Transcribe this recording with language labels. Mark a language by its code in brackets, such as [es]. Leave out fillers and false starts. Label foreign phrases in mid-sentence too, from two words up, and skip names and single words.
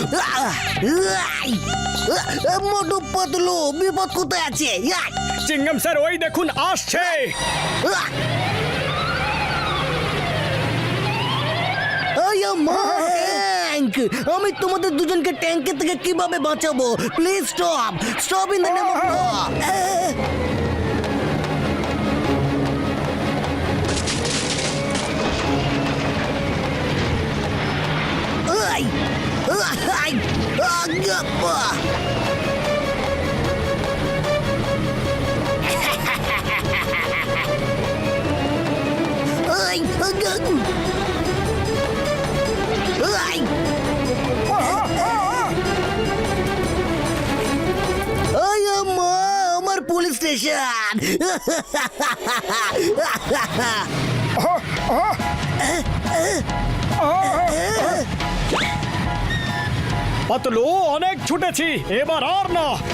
[bn] মোটু পাতলু, বিপদ কোথায় আছে? চিংগাম স্যার ওই দেখুন আসছে। আমি তোমাদের দুজনকে ট্যাঙ্কের থেকে কিভাবে বাঁচাবো? [en] Please stop, stop in the name of God. Ay! Ay! Agapa! Ay! Agagu! Ay! Ay, [bn] আমার পুলিশ স্টেশন! পাতলু, অনেক ছুটেছি, এবার আর না।